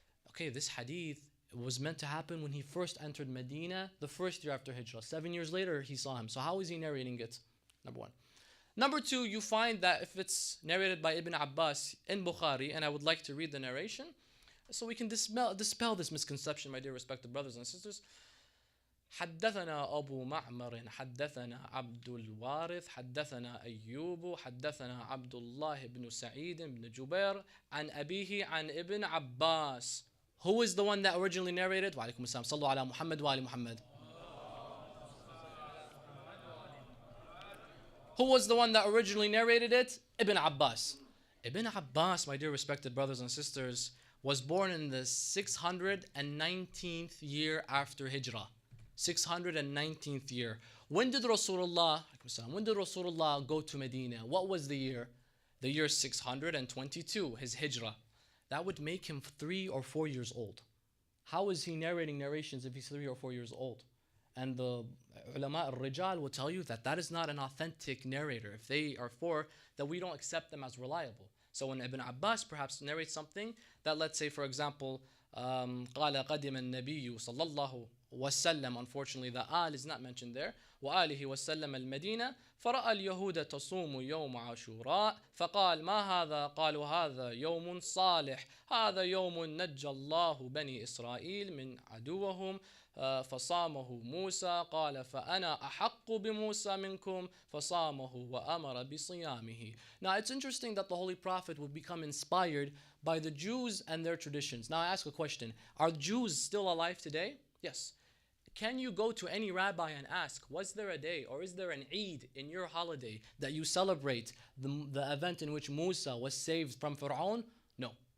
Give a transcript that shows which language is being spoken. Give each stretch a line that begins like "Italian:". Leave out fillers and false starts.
English: Okay, this hadith was meant to happen when he first entered Medina, the first year after Hijrah. 7 years later, he saw him. So how is he narrating it? Number one. Number two, you find that if it's narrated by Ibn Abbas in Bukhari, and I would like to read the narration, so we can dispel this misconception, my dear respected brothers and sisters.
Arabic: حدثنا أبو معمر حدثنا عبد الوارث حدثنا أيوب حدثنا عبد الله بن سعيد بن جبير عن أبيه عن ابن عباس.
English: Who is the one that originally narrated?
Arabic: وعليكم السلام. صلوا على محمد وآل محمد.
English: Who was the one that originally narrated it? Ibn Abbas. Ibn Abbas, my dear respected brothers and sisters, was born in the 619th year after Hijrah. 619th year. When did Rasulullah go to Medina? What was the year? The year 622, his Hijrah. That would make him 3 or 4 years old. How is he narrating narrations if he's 3 or 4 years old? And the ulama al-rijal will tell you that that is not an authentic narrator. If they are 4, that we don't accept them as reliable. So when Ibn Abbas perhaps narrates something that, let's say for example,
Arabic: قال قدم النبي صلى الله وسلم,
English: unfortunately the al is not mentioned there,
Arabic: وآله وسلم المدينة فرأى اليهود تصوم يوم عاشوراء فقال ما هذا قالوا هذا يوم صالح هذا يوم نجى الله بني إسرائيل من عدوهم فصامه موسى قال فأنا أحق بموسى منكم فصامه وأمر بصيامه.
English: Now it's interesting that the Holy Prophet would become inspired by the Jews and their traditions. Now I ask a question. Are Jews still alive today? Yes. Can you go to any rabbi and ask, was there a day or is there an Eid in your holiday that you celebrate the event in which Musa was saved from Fir'aun? No.